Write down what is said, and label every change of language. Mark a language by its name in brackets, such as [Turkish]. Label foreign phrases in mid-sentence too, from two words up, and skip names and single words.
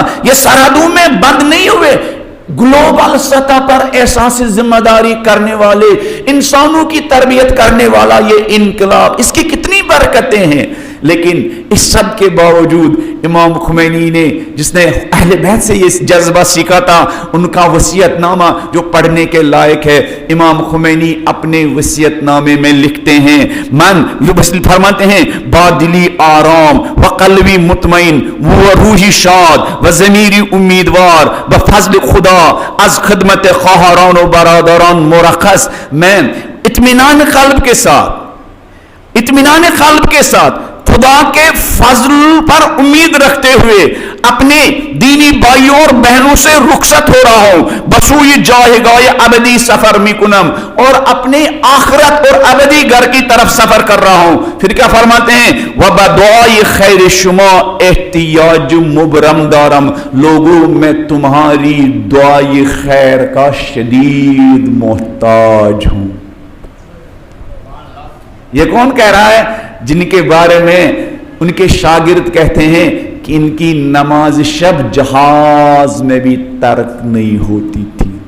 [Urdu] یہ سرحدوں میں بند نہیں ہوئے، گلوبل سطح پر احساس ذمہ داری کرنے والے انسانوں کی تربیت کرنے والا یہ انقلاب، اس کی کتنی برکتیں ہیں. لیکن اس سب کے باوجود امام خمینی نے، جس نے اہل بیت سے یہ جذبہ سیکھا تھا، ان کا وصیت نامہ جو پڑھنے کے لائق ہے. امام خمینی اپنے وصیت نامے میں لکھتے ہیں، فرماتے ہیں [Persian] بادلی آرام و قلبی مطمئن و روحی شاد و ضمیری امیدوار بفضل خدا از خدمت خواہران و برادران مرخص. [Urdu] میں اطمینان قلب کے ساتھ خدا کے فضل پر امید رکھتے ہوئے اپنے دینی بھائیوں اور بہنوں سے رخصت ہو رہا ہوں. [Persian] بسوئی جاہگاہ ابدی سفر می کنم، [Urdu] اور اپنے آخرت اور ابدی گھر کی طرف سفر کر رہا ہوں. پھر کیا فرماتے ہیں؟ [Persian] وبدعائی خیر شما احتیاج مبرم دارم، [Urdu] لوگوں میں تمہاری دعائی خیر کا شدید محتاج ہوں. یہ کون کہہ رہا ہے؟ جن کے بارے میں ان کے شاگرد کہتے ہیں کہ ان کی نماز شب جہاز میں بھی ترک نہیں ہوتی تھی.